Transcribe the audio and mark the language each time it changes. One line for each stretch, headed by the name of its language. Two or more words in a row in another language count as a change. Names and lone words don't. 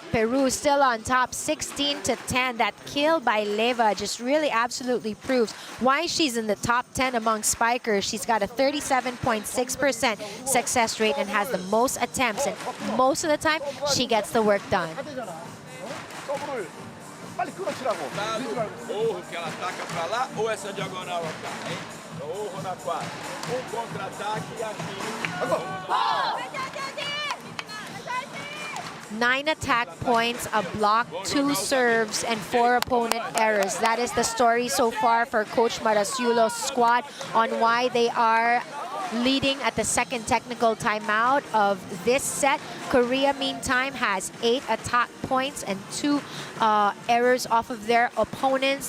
English: Peru still on top, 16-10. That kill by Leyva just really absolutely proves why she's in the top 10 among spikers. She's got a 37.6% success rate and has the most attempts. And most of the time, she gets the work done.
Korean: 빨리 끊어치라고.
Portuguese: Ouro que ela ataca pra lá ou essa diagonal cá, hein? Ouro na quadra. Contra-ataque e aqui.
English: 9 attack points, a block, 2 serves, and 4 opponent errors. That is the story so far for Coach Marasiulo's squad on why they are leading at the second technical timeout of this set. Korea, meantime, has 8 attack points and 2 errors off of their opponents.